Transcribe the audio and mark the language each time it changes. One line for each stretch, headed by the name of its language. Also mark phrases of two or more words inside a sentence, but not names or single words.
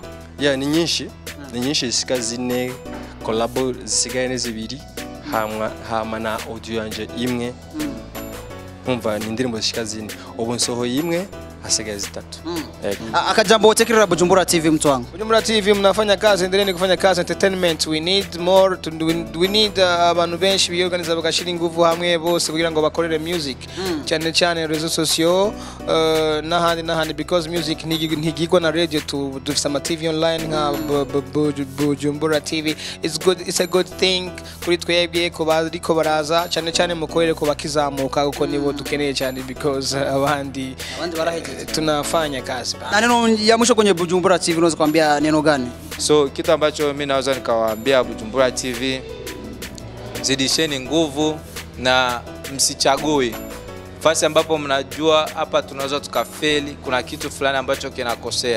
Rundi: ni nyinshi zisika zine collabo zisigaye n'izibiri hama na audio yanje imwe umva ni indirimbo zishika zine ubu nsohoye imwe hasigaye zitatu akajambo wotekerera Bujumbura TV mtwangu
Swahili: Bujumbura TV mnafanya kazi endeleni kufanya kazi
English: entertainment we need more we need
Rundi: abantu benshi biyorganiza bagashira ingufu hamwe bose kugira ngo bakorere music cyane
French: rezo sociaux
Rundi: nahandi because music ntigigwa na radio dufisa ama TV online nka Bujumbura TV
English: it's a good thing
Rundi: kuri twebwe ko bariko baraza cyane mukorere ko bakizamuka uko nibo dukeneye cyane because abandi baraheje
Swahili: tunafanya kazi. Na neno ya mwisho kwenye Bujumbura TV unaweza kuambia neno gani? So kitu ambacho mimi naweza nikawaambia Bujumbura TV, zidisheni nguvu na msichague fasi ambapo mnajua hapa tunaweza tukafeli, kuna kitu fulani ambacho kinakosea.